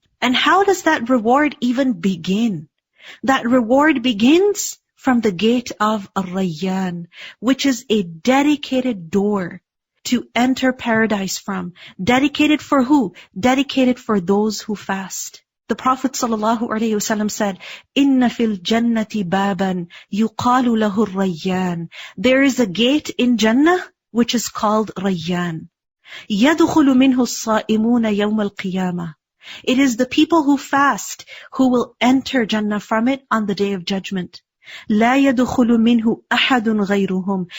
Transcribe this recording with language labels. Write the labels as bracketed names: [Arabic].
[English] And how does that reward even begin? That reward begins from the gate of Ar-Rayyan, which is a dedicated door to enter paradise from. Dedicated for who? Dedicated for those who fast. The Prophet ﷺ said, [Arabic] إِنَّ فِي الْجَنَّةِ بَابًا يُقَالُ لَهُ الرَّيَّانِ. [English] There is a gate in Jannah which is called Rayyan. [Arabic] يَدْخُلُ مِنْهُ الصَّائِمُونَ يَوْمَ الْقِيَامَةِ. [English] It is the people who fast who will enter Jannah from it on the Day of Judgment. [Arabic] لَا يَدْخُلُ مِنْهُ أَحَدٌ غَيْرُهُمْ.